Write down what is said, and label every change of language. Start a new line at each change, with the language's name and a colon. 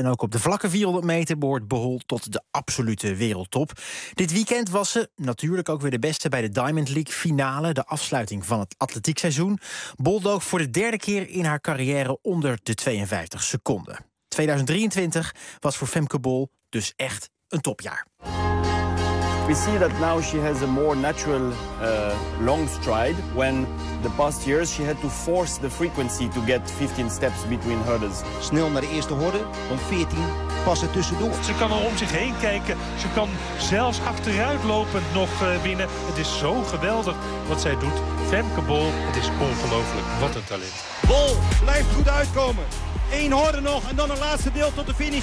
Dutch: En ook op de vlakke 400 meter behoort Bol tot de absolute wereldtop. Dit weekend was ze natuurlijk ook weer de beste bij de Diamond League finale. De afsluiting van het atletiekseizoen. Bol dook voor de derde keer in haar carrière onder de 52 seconden. 2023 was voor Femke Bol dus echt een topjaar.
English: We see that now she has a more natural long stride when the past years she had to force the frequency to get 15 steps between hurdles.
Dutch: Snel naar de eerste horde, om 14 passen tussendoor. Ze kan er om zich heen kijken, ze kan zelfs achteruitlopend nog winnen. Het is zo geweldig wat zij doet. Femke Bol, het is ongelooflijk, wat een talent. Bol blijft goed uitkomen. Eén horde nog en dan een laatste deel tot de finish.